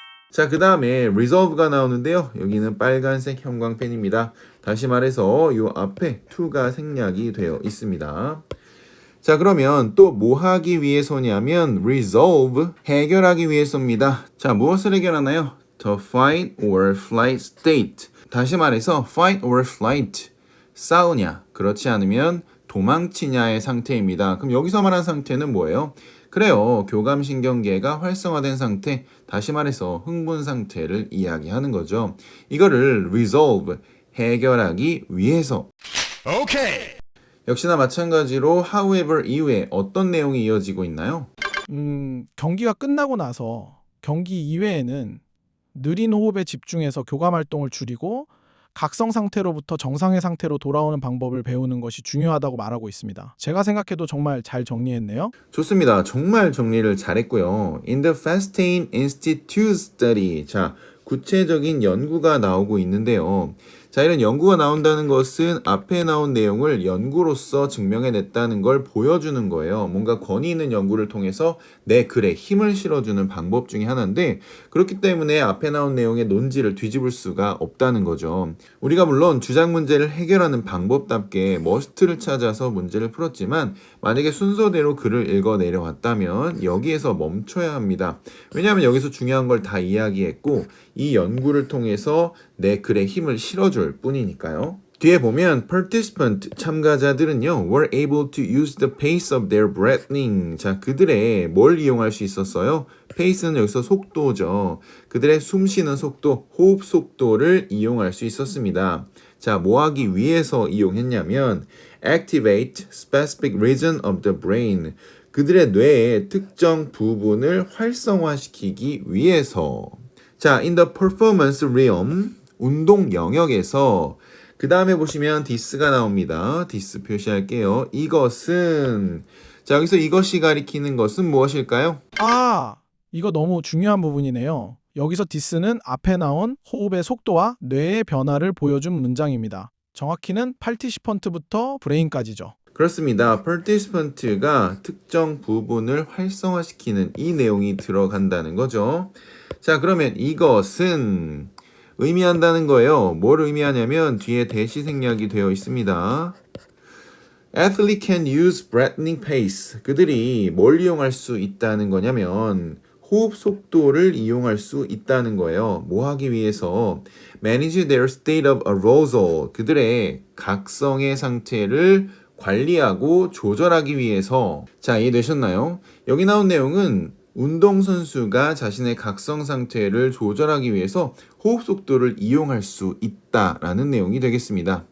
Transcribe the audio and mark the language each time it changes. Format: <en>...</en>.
<ko>자, 그 다음에 resolve가 나오는데요. 여기는 빨간색 형광펜입니다. 다시 말해서 이 앞에 to가 생략이 되어 있습니다. 자, 그러면 또 뭐 하기 위해서냐면 resolve, 해결하기 위해서입니다. 자, 무엇을 해결하나요?</ko> <en>The fight or flight state.</en> <ko>다시 말해서 fight or flight, 싸우냐, 그렇지 않으면 도망치냐의 상태입니다. 그럼 여기서 말한 상태는 뭐예요? 그래요. 교감신경계가 활성화된 상태, 다시 말해서 흥분 상태를 이야기하는 거죠. 이거를 resolve, 해결하기 위해서.</ko> <en>Okay.</en> <ko>역시나 마찬가지로 however 이후에 어떤 내용이 이어지고 있나요? 경기가 끝나고 나서 경기 이외에는 느린 호흡에 집중해서 교감 활동을 줄이고 각성 상태로부터 정상의 상태로 돌아오는 방법을 배우는 것이 중요하다고 말하고 있습니다. 제가 생각해도 정말 잘 정리했네요. 좋습니다. 정말 정리를 잘했고요.</ko> <en>In the Fastain Institute study.</en> <ko>자, 구체적인 연구가 나오고 있는데요. 자, 이런 연구가 나온다는 것은 앞에 나온 내용을 연구로서 증명해냈다는 걸 보여주는 거예요. 뭔가 권위 있는 연구를 통해서 내 글에 힘을 실어주는 방법 중에 하나인데, 그렇기 때문에 앞에 나온 내용의 논지를 뒤집을 수가 없다는 거죠. 우리가 물론 주장 문제를 해결하는 방법답게 머스트를 찾아서 문제를 풀었지만 만약에 순서대로 글을 읽어 내려왔다면 여기에서 멈춰야 합니다. 왜냐하면 여기서 중요한 걸 다 이야기했고 이 연구를 통해서 내 글에 힘을 실어줄 뿐이니까요. 뒤에 보면</ko> <en>participant,</en> <ko>참가자들은요</ko> <en>were able to use the pace of their breathing.</en> <ko>자, 그들의 뭘 이용할 수 있었어요? pace는 여기서 속도죠. 그들의 숨 쉬는 속도, 호흡 속도를 이용할 수 있었습니다. 자, 뭐 하기 위해서 이용했냐면</ko> <en>activate specific region of the brain.</en> <ko>그들의 뇌의 특정 부분을 활성화시키기 위해서. 자,</ko> <en>in the performance realm,</en> <ko>운동 영역에서 그 다음에 보시면 this가 나옵니다. this 표시할게요. 이것은, 자, 여기서 이것이 가리키는 것은 무엇일까요? 이거 너무 중요한 부분이네요. 여기서 this는 앞에 나온 호흡의 속도와 뇌의 변화를 보여준 문장입니다. 정확히는 participant부터 brain까지죠. 그렇습니다. participant가 특정 부분을 활성화시키는 이 내용이 들어간다는 거죠. 자, 그러면 이것은 의미한다는 거예요. 뭘 의미하냐면 뒤에 대시 생략이 되어 있습니다.</ko> <en>Athlete can use breathing pace.</en> <ko>그들이 뭘 이용할 수 있다는 거냐면 호흡 속도를 이용할 수 있다는 거예요. 뭐 하기 위해서?</ko> <en>Manage their state of arousal.</en> <ko>그들의 각성의 상태를 관리하고 조절하기 위해서. 자, 이해되셨나요? 여기 나온 내용은 운동선수가 자신의 각성 상태를 조절하기 위해서 호흡 속도를 이용할 수 있다라는 내용이 되겠습니다.</ko>